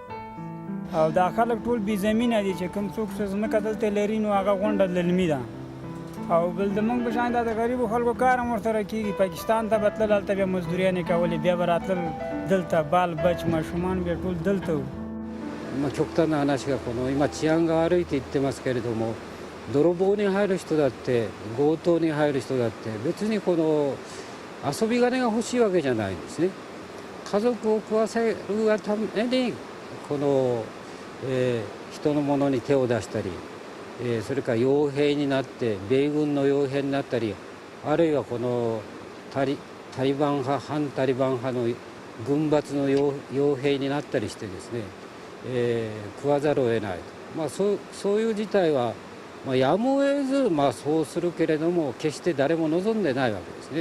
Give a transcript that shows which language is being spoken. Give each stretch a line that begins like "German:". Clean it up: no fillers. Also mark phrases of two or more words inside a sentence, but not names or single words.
Pashto: او دا خلک ټول بې زمینه دي چې کوم څوک څه ځمکه دلته لري نو هغه غونډه للمي ده او بل د موږ په شان د غریبو خلکو کار هم ورسره کېږي پاکستان ته به تلل هلته بیا مزدوریانې کولې بیا به راتلل دلته بال بچ ماشومان بیا ټول دلته وو
Japanese: 極端な話が今治安が悪いって言ってますけれども泥棒に入る人だって強盗に入る人だって別に遊び金が欲しいわけじゃないんですね。家族を食わせるがために人のものに手を出したり、それから傭兵になって米軍の傭兵になったりあるいはタリバン派反タリバン派の軍閥の傭兵になったりしてですね食わざるを得ない、そういう事態は、やむを得ず、そうするけれども決して誰も望んでないわけですね。